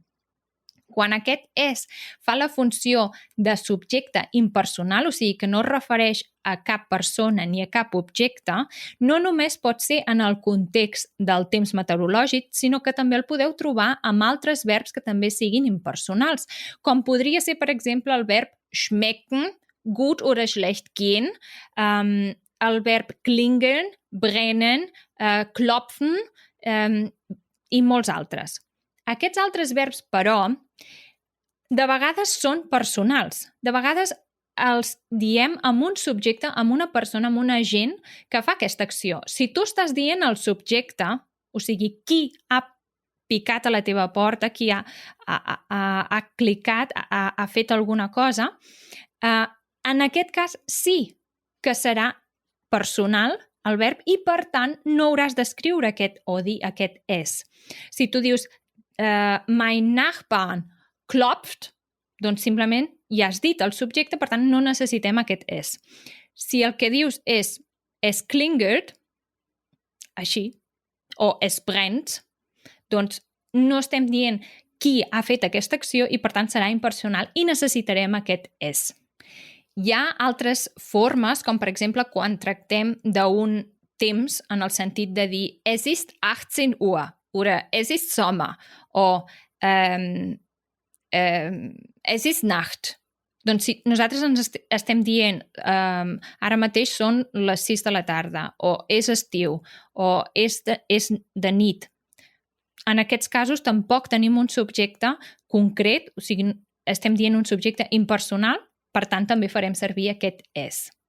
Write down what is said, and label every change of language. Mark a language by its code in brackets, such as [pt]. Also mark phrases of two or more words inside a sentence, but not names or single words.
[ca] Quan aquest és fa la funció de subjecte impersonal, o sigui que no es refereix a cap persona ni a cap objecte, no només pot ser en el context del temps meteorològic, sinó que també el podeu trobar amb altres verbs que també siguin impersonals, com podria ser, per exemple, el verb schmecken, [de] gut oder schlecht gehen, [ca] el verb klingeln, brennen, klopfen i molts altres. Aquests altres verbs, però, de vegades són personals. De vegades els diem amb un subjecte, amb una persona, amb un agent que fa aquesta acció. Si tu estàs dient el subjecte, o sigui, qui ha picat a la teva porta, qui ha clicat, ha fet alguna cosa, en aquest cas sí que serà personal el verb i, per tant, no hauràs d'escriure aquest o dir aquest és. [de] Si tu dius mein Nachbarn klopft, [ca] doncs simplement ja has dit el subjecte, per tant no necessitem aquest és. Si el que dius és [de] es klingelt, [ca] així, o [de] es brennt, [ca] doncs no estem dient qui ha fet aquesta acció i per tant serà impersonal i necessitarem aquest és. Hi ha altres formes, com per exemple quan tractem d'un temps en el sentit de dir [de] es ist 18 Uhr, oder es ist Sommer, [ca] o [de] es ist Nacht. [ca] Doncs si nosaltres ens estem dient ara mateix són les 6 de la tarda, o és estiu, o és de nit. En aquests casos tampoc tenim un subjecte concret, o sigui, estem dient un subjecte impersonal, per tant també farem servir aquest és.